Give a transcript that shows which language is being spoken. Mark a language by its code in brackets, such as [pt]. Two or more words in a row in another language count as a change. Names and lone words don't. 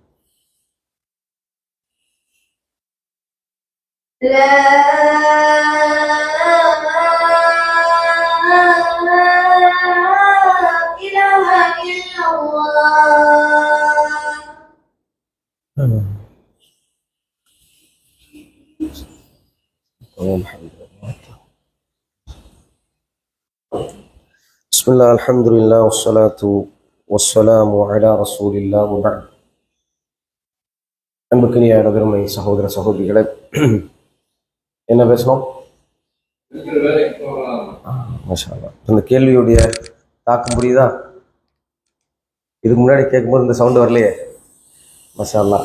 [ar] لا إله إلا الله. بسم الله الحمد لله والصلاة والسلام على رسول الله وبعد. [ta] அன்புக்குரிய நபெருமை சகோதர சகோதரிகளை, என்ன பேசணும்? [ar] ما شاء الله. [ta] இந்த கேள்வியுடைய தாக்கம் புரியுதா? இதுக்கு முன்னாடி கேட்கும்போது இந்த சவுண்டு வரலையே. [ar] ما شاء الله.